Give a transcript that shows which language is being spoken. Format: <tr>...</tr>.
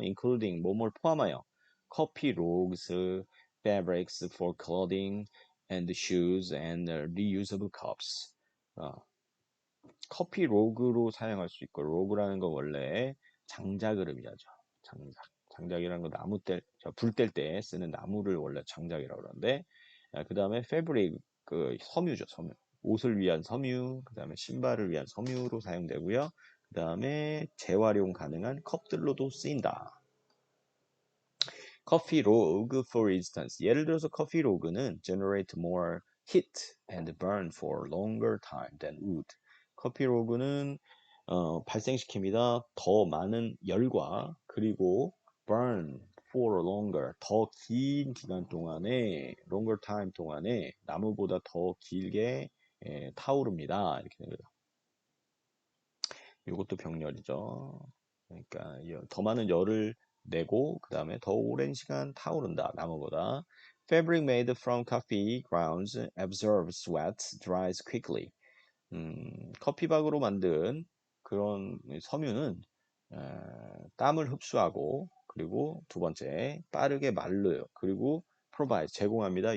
<en>including</en> <ko>뭐뭘 포함하여</ko> <en>coffee logs, fabrics for clothing and shoes and reusable cups.</en> <ko>커피 로그로 사용할 수 있고, 로그라는 거 원래 장작을 의미하죠. 장작이라는 거 불 뗄 때 쓰는 나무를 원래 장작이라고 그러는데, 그 다음에 패브릭, 그 섬유죠, 섬유. 옷을 위한 섬유, 그 다음에 신발을 위한 섬유로 사용되고요. 그 다음에 재활용 가능한 컵들로도 쓰인다. 커피 로그,</ko> <en>for instance.</en> <ko>예를 들어서 커피 로그는</ko> <en>generate more heat and burn for longer time than wood.</en> <ko>커피 로그는 발생시킵니다. 더 많은 열과 그리고</ko> <en>burn for longer</en> <ko>더 긴 기간 동안에</ko> <en>longer time</en> <ko>동안에 나무보다 더 길게 타오릅니다. 이렇게 되는 거죠. 이것도 병렬이죠. 그러니까 더 많은 열을 내고 그 다음에 더 오랜 시간 타오른다. 나무보다.</ko> <en>Fabric made from coffee grounds absorbs sweat, dries quickly.</en> <ko>커피박으로 만든 그런 섬유는 땀을 흡수하고 그리고 두 번째 빠르게 말려요. 그리고 provide 제공합니다.</ko>